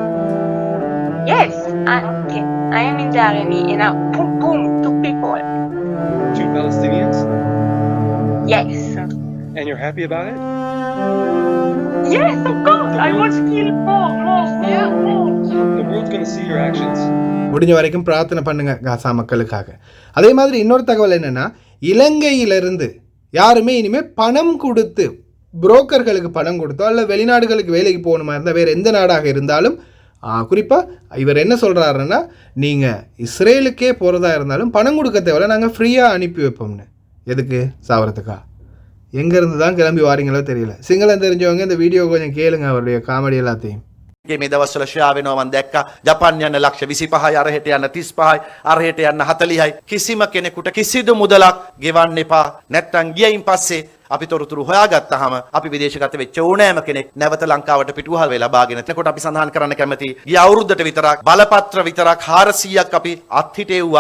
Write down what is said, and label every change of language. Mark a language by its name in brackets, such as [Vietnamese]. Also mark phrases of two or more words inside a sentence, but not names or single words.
[English] Yes, I am in the army and boom, 2 people. 2 Palestinians? Yes. And you're happy about it? Yes, of course. I was killed more. The world's going to see your actions. [Tamil] முடிஞ்ச வரைக்கும் பிரார்த்தனை பண்ணுங்க காசா மக்களுக்காக. அதே மாதிரி இன்னொரு தகவல் என்னென்னா, இலங்கையிலிருந்து யாருமே இனிமேல் பணம் கொடுத்து, புரோக்கர்களுக்கு பணம் கொடுத்தோ அல்ல வெளிநாடுகளுக்கு வேலைக்கு போகணுமா இருந்தால், வேறு எந்த நாடாக இருந்தாலும், குறிப்பாக இவர் என்ன சொல்கிறாருன்னா, நீங்கள் இஸ்ரேலுக்கே போகிறதா இருந்தாலும் பணம் கொடுக்க தேவையில்ல, நாங்கள் ஃப்ரீயாக அனுப்பி வைப்போம்னு. எதுக்கு? சாவறதுக்கா? எங்கேருந்து தான் கிளம்பி வாரீங்களோ தெரியல. சிங்களம் தெரிஞ்சவங்க இந்த வீடியோ கொஞ்சம் கேளுங்க, அவருடைய காமெடி எல்லாத்தையும். [Sinhala] මේ දවස්වල ශ්‍රා වෙනවා මම දැක්කා. ජපාන් යන ලක්ෂ 25යි, අරහෙට යන 35යි, අරහෙට යන 40යි. කිසිම කෙනෙකුට කිසිදු මුදලක් ගෙවන්න එපා. නැත්තම් ගියයින් පස්සේ අපි තොරතුරු හොයාගත්තාම අපි විදේශගත වෙච්ච ඕනෑම කෙනෙක් නැවත ලංකාවට පිටුවහල් වෙලා බාගෙන එතකොට අපි සඳහන් කරන්න කැමති ගිය අවුරුද්දට විතරක් බලපත්‍ර විතරක් 400ක් අපි අත්හිටෙව්වා.